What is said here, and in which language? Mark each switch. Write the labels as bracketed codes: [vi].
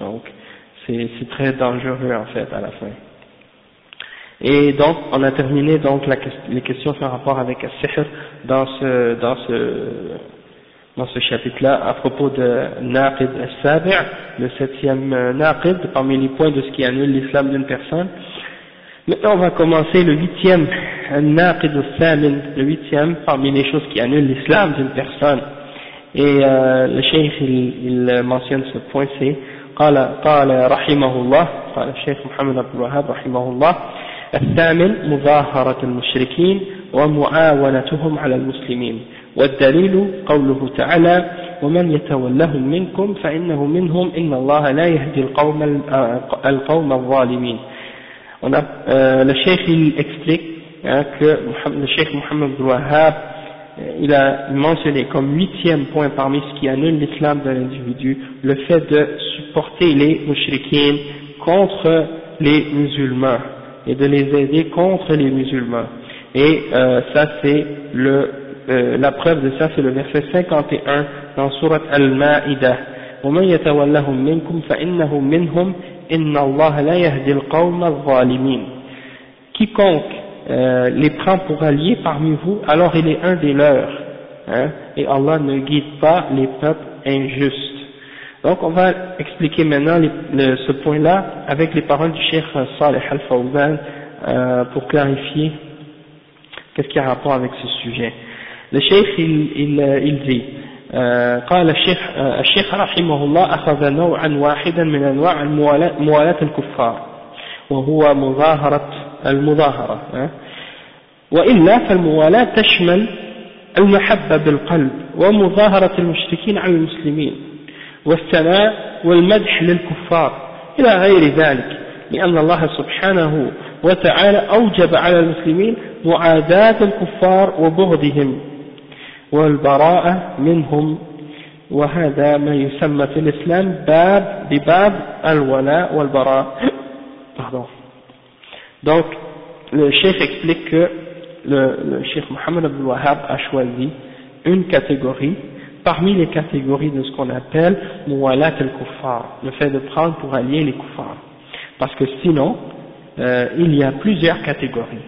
[fr] Donc c'est très dangereux en fait à la fin. Et donc on a terminé donc les questions sur rapport avec le sikhir dans ce chapitre-là, à propos de Naqid al-Sabi', le septième Naqid, parmi les points de ce qui annule l'islam d'une personne. Maintenant, on va commencer le huitième Naqid al-Thamin, le huitième parmi les choses qui annulent l'islam d'une personne. Et le Cheikh, il mentionne ce point, c'est [ar] قال رحمه الله, قال الشيخ محمد عبد الوهاب رحمه الله, الثامن مظاهرة المشركين ومعاونتهم على المسلمين. والدليل قوله تعالى ومن يتولهم منكم فإنه منهم إن الله لا يهدي القوم الظالمين. [fr] On a, le Cheikh il explique que le Cheikh Mohammed bin Wahhab il a mentionné comme huitième point parmi ce qui annule l'islam de l'individu le fait de supporter les mushrikines contre les musulmans et de les aider contre les musulmans. Et ça c'est le la preuve de ça, c'est le verset 51 dans Surat Al-Ma'idah. [ar] وَمَنْ يَتَوَلَّهُمْ مِنْكُمْ فَإِنَّهُمْ مِنْهُمْ إِنَّ اللَّهَ لَا يَهْدِي الْقَوْمَ الظَّالِمِينَ. [fr] Quiconque les prend pour alliés parmi vous, alors il est un des leurs. Hein, et Allah ne guide pas les peuples injustes. Donc on va expliquer maintenant ce point-là avec les paroles du Cheikh Saleh Al-Fawzan pour clarifier qu'est-ce qu'il y a rapport avec ce sujet. [ar] الشيخ الذي قال الشيخ رحمه الله أخذ نوعا واحدا من أنواع موالاة الكفار وهو مظاهرة المظاهرة, وإلا فالموالاة تشمل المحبة بالقلب ومظاهرة المشركين على المسلمين والثناء والمدح للكفار إلى غير ذلك, لأن الله سبحانه وتعالى أوجب على المسلمين معاداة الكفار وبغضهم والبراءة منهم, وهذا ما يسمى في الإسلام بباب الولاء والبراء. [fr] Pardon. Donc le cheikh explique que le cheikh Mohammed Abdul Wahhab a choisi une catégorie parmi les catégories de ce qu'on appelle Mouwalat al-Kuffar, le fait de prendre pour allier les kuffars. Parce que sinon, il y a plusieurs catégories.